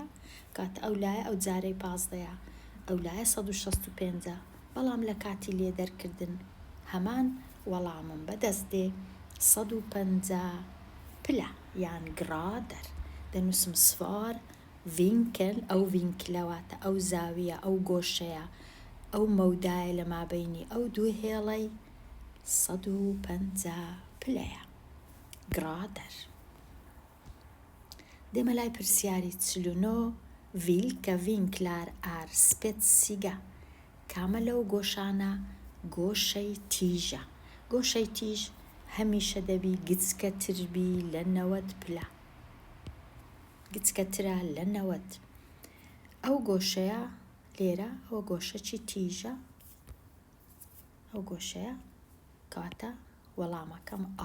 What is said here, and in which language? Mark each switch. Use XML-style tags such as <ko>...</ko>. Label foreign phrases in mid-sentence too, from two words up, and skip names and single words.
<ckb>کاتە ئەو لایە ئەو جارەی 15 ئەو لایە 165 بەڵام لە کاتی لێ دەرکردن هەمان وەڵامم بەدەست دێ 150 پلە یان گرادەر دەنووسم</ckb> <sv>svar vinkel</sv> <ckb>ئەو ڤینکلەواتە ئەو زاویە ئەو گۆشەیە ئەو مەودایە لە مابینی ئەو دوو هێڵەی 150 پلەیە گرادەر. دێمە لای پرسیاری 49</ckb> <sv>vilka vinklar är spetsiga.</sv> <ckb>کامە لەو گۆشانە گۆشەی تیژە. گۆشەی تیژ هەمیشە دەبی گچکەتربی لە 90 پلە، گچکەترە لە 90. ئەو گۆشەیە لێرە ئەو گۆشەی تیژە، ئەو گۆشەیە کاتە وەڵامەکەم ئا.</ckb>